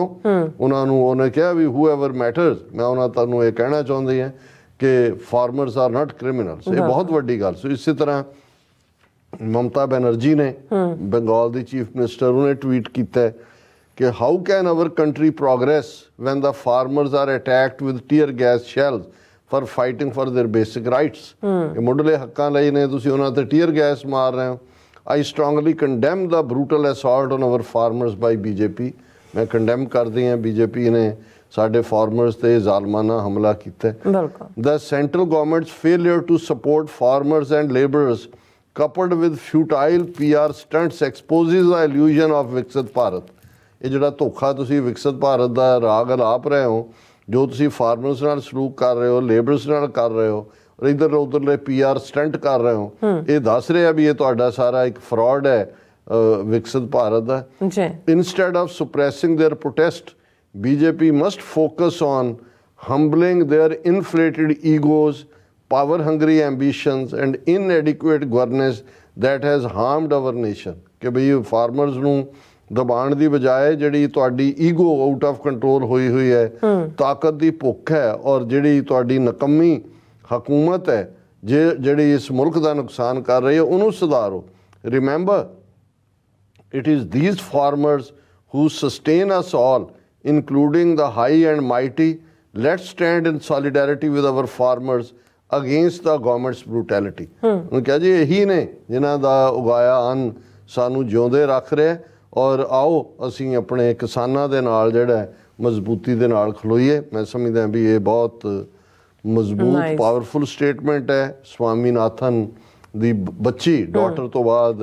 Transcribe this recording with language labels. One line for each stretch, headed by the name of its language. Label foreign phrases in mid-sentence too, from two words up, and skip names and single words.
Punjabi: ਉਹਨਾਂ ਨੂੰ ਉਹਨੇ ਕਿਹਾ ਵੀ
English: whoever matters,
Punjabi: ਮੈਂ ਉਹਨਾਂ ਤੁਹਾਨੂੰ ਇਹ ਕਹਿਣਾ ਚਾਹੁੰਦੀ ਹਾਂ ਕਿ
English: farmers are not criminals.
Punjabi: ਇਹ ਬਹੁਤ ਵੱਡੀ ਗੱਲ। ਸੋ ਇਸੇ ਤਰ੍ਹਾਂ ਮਮਤਾ ਬੈਨਰਜੀ ਨੇ, ਬੰਗਾਲ ਦੀ
English: chief minister,
Punjabi: ਉਹਨੇ ਟਵੀਟ ਕੀਤਾ ਕਿ
English: How can our country progress when the farmers are attacked with tear gas shells for fighting for their basic rights.
Punjabi: ਇਹ ਮੁੱਢਲੇ ਹੱਕਾਂ ਲਈ ਨੇ, ਤੁਸੀਂ ਉਹਨਾਂ ਤੇ
English: tear gas
Punjabi: ਮਾਰ ਰਹੇ ਹੋ।
English: I strongly condemn the brutal assault on our farmers by BJP.
Punjabi: ਮੈਂ ਕੰਡੈਮ ਕਰਦੀ ਹਾਂ, ਬੀਜੇਪੀ ਨੇ ਸਾਡੇ ਫਾਰਮਰਸ ਤੇ ਜ਼ਾਲਮਾਨਾ ਹਮਲਾ ਕੀਤਾ।
English: The central government's failure to support farmers and labourers coupled with futile PR stunts exposes the illusion of ਵਿਕਸਿਤ ਭਾਰਤ।
Punjabi: ਇਹ ਜਿਹੜਾ ਧੋਖਾ ਤੁਸੀਂ ਵਿਕਸਿਤ ਭਾਰਤ ਦਾ ਰਾਗ ਅਲਾਪ ਰਹੇ ਹੋ, ਜੋ ਤੁਸੀਂ ਫਾਰਮਰਸ ਨਾਲ ਸਲੂਕ ਕਰ ਰਹੇ ਹੋ, ਲੇਬਰਸ ਨਾਲ ਕਰ ਰਹੇ ਹੋ, ਔਰ ਇੱਧਰ ਉੱਧਰਲੇ
English: PR stunt
Punjabi: ਕਰ ਰਹੇ ਹੋ, ਇਹ ਦੱਸ ਰਿਹਾ ਵੀ ਇਹ ਤੁਹਾਡਾ ਸਾਰਾ ਇੱਕ ਫਰਾਡ ਹੈ ਵਿਕਸਿਤ ਭਾਰਤ ਦਾ।
English: Instead of suppressing their protest, BJP must focus on humbling their inflated egos, power-hungry ambitions and inadequate governance that has harmed our nation।
Punjabi: ਕਿ ਬਈ ਫਾਰਮਰਸ ਨੂੰ ਦਬਾਉਣ ਦੀ ਬਜਾਏ ਜਿਹੜੀ ਤੁਹਾਡੀ ਈਗੋ
English: out of control
Punjabi: ਹੋਈ ਹੋਈ ਹੈ, ਤਾਕਤ ਦੀ ਭੁੱਖ ਹੈ, ਔਰ ਜਿਹੜੀ ਤੁਹਾਡੀ ਨਕੰਮੀ ਹਕੂਮਤ ਹੈ ਜਿਹੜੀ ਇਸ ਮੁਲਕ ਦਾ ਨੁਕਸਾਨ ਕਰ ਰਹੀ ਹੈ, ਉਹਨੂੰ ਸੁਧਾਰੋ।
English: Remember it is these farmers who sustain us all, including the high and mighty. Let's stand in solidarity with our farmers against the government's brutality।
Punjabi: ਉਹਨੇ ਕਿਹਾ ਜੀ ਇਹੀ ਨੇ ਜਿਨ੍ਹਾਂ ਦਾ ਉਗਾਇਆ ਅੰਨ ਸਾਨੂੰ ਜਿਉਂਦੇ ਰੱਖ ਰਿਹਾ, ਔਰ ਆਓ ਅਸੀਂ ਆਪਣੇ ਕਿਸਾਨਾਂ ਦੇ ਨਾਲ ਜਿਹੜਾ ਮਜ਼ਬੂਤੀ ਦੇ ਨਾਲ ਖਲੋਈਏ। ਮੈਂ ਸਮਝਦਾ ਵੀ ਇਹ ਬਹੁਤ ਮਜ਼ਬੂਤ
English: powerful statement
Punjabi: ਹੈ ਸਵਾਮੀਨਾਥਨ ਦੀ ਬੱਚੀ ਡਾਟਰ ਤੋਂ ਬਾਅਦ।